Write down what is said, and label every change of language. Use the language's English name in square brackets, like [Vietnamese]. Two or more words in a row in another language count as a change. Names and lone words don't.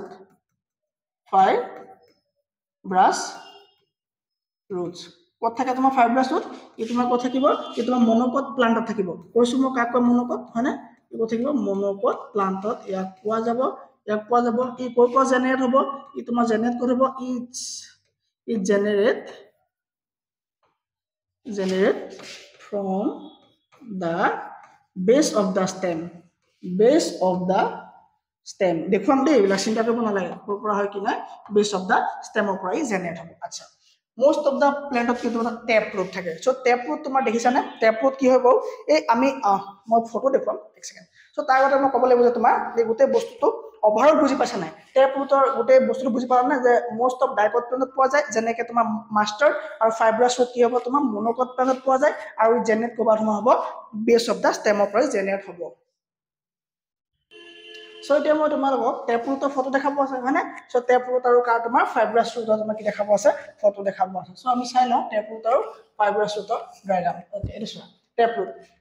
[Assamese] ৰুটছ ক'ত থাকে তোমাৰ [English] fibrous root [Assamese] ই তোমাৰ ক'ত থাকিব ই তোমাৰ [English] monocot plantত [Assamese] থাকিব কৈছো মই কাক কয় মনোকট হয়নে ই ক'ত থাকিব [English] monocot plantত [Assamese] ইয়াক পোৱা যাব ই ক'ৰ পৰা জেনেৰেট হ'ব ই তোমাৰ জেনেৰেট ক'ত হ'ব ই জেনেৰেট [English] from the base of the stem [Assamese] দেখুৱাম দেই এইবিলাক চিন্তা কৰিব নালাগে ক'ৰ পৰা হয় কি নাই [English] base of the stemৰ [Assamese] পৰা ই জেনেৰেট হ'ব আচ্ছা [English] most of the plantত [Assamese] কি তোমাৰ [English] tap root [Assamese] থাকে সো [English] tap root [Assamese] তোমাৰ দেখিছানে [English] tap root [Assamese] কি হ'ব এই আমি মই ফটো দেখুৱাম এক সেকেন্ড সো তাৰ আগতে মই ক'ব লাগিব যে তোমাৰ এই গোটেই বস্তুটো অভাৰঅল বুজি পাইছা নাই [English] tap rootৰ [Assamese] গোটেই বস্তুটো বুজি পালা না যে [English] most of dicot plantত [Assamese] পোৱা যায় যেনেকৈ তোমাৰ মাষ্টাৰ্ড আৰু [English] fibrous root [Assamese] কি হ'ব তোমাৰ [English] monocot plantত [Assamese] পোৱা যায় আৰু জেনেৰেট ক'ৰবাত হ'ব [English] base of the stemৰ [Assamese] পৰা জেনেৰেট হ'ব সো এতিয়া মই তোমালোকক [English] tap rootৰ [Assamese] ফটো দেখাব আছে হয়নে সো [English] tap root [Assamese] আৰু কাৰ তোমাৰ [English] fibrous rootৰ [Assamese] তোমাক কি দেখাব আছে ফটো দেখাব আছে সো আমি চাই লওঁ [English] tap root [Assamese] আৰু [English] fibrous rootৰ diagram [Assamese] ওকে এইটো চোৱা [English] tap root [Assamese] সো